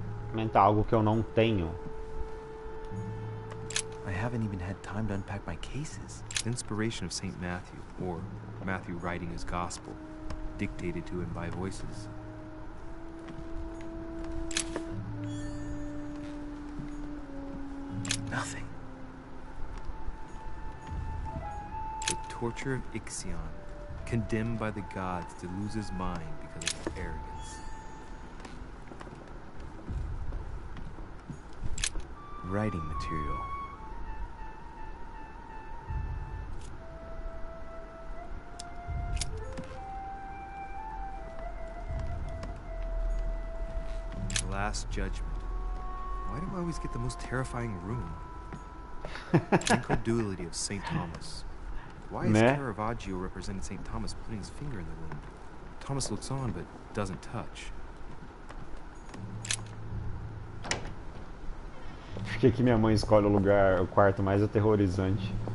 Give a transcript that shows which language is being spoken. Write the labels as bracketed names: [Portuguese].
[Portuguese] Comentar algo que eu não tenho. [English] I haven't even had time to unpack my cases. Inspiration of St. Matthew, or Matthew writing his gospel, dictated to him by voices. Nothing. The torture of Ixion, condemned by the gods to lose his mind because of his arrogance. Writing material. The Last Judgment. Why do I always get the most terrifying room? Incredulity of St. Thomas. Why is Caravaggio representing St. Thomas putting his finger in the wound? Thomas looks on but doesn't touch. [Portuguese] Por que minha mãe escolhe o quarto mais aterrorizante?